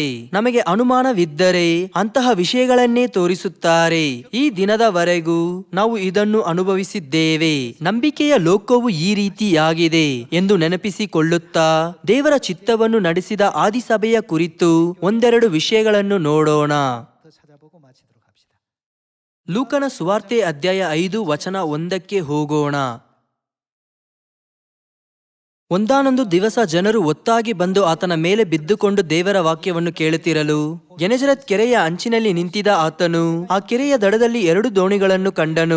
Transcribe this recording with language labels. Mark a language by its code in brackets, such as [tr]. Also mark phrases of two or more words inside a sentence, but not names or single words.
[kn] ನಮಗೆ ಅನುಮಾನವಿದ್ದರೆ ಅಂತಹ ವಿಷಯಗಳನ್ನೇ ತೋರಿಸುತ್ತಾರೆ. ಈ ದಿನದವರೆಗೂ ನಾವು ಇದನ್ನು ಅನುಭವಿಸಿದ್ದೇವೆ. ನಂಬಿಕೆಯ ಲೋಕವು ಈ ರೀತಿಯಾಗಿದೆ ಎಂದು ನೆನಪಿಸಿಕೊಳ್ಳುತ್ತಾ ದೇವರ ಚಿತ್ತವನ್ನು ನಡೆಸಿದ ಆದಿಸಭೆಯ ಕುರಿತು ಒಂದೆರಡು ವಿಷಯಗಳನ್ನು ನೋಡೋಣ. [ko] 더 찾아보고 마치도록 합시다. [kn] ಲೂಕನ ಸುವಾರ್ತೆ ಅಧ್ಯಾಯ 5 ವಚನ 1ಕ್ಕೆ ಹೋಗೋಣ. ಒಂದಾನೊಂದು ದಿವಸ ಜನರು ಒತ್ತಾಗಿ ಬಂದು ಆತನ ಮೇಲೆ ಬಿದ್ದುಕೊಂಡು ದೇವರ ವಾಕ್ಯವನ್ನು ಕೇಳುತ್ತಿರಲು ಗೆನೆಜರತ್ ಕೆರೆಯ ಅಂಚಿನಲ್ಲಿ ನಿಂತಿದ್ದ ಆತನು ಆ ಕೆರೆಯ ದಡದಲ್ಲಿ 2 ದೋಣಿಗಳನ್ನು ಕಂಡನು.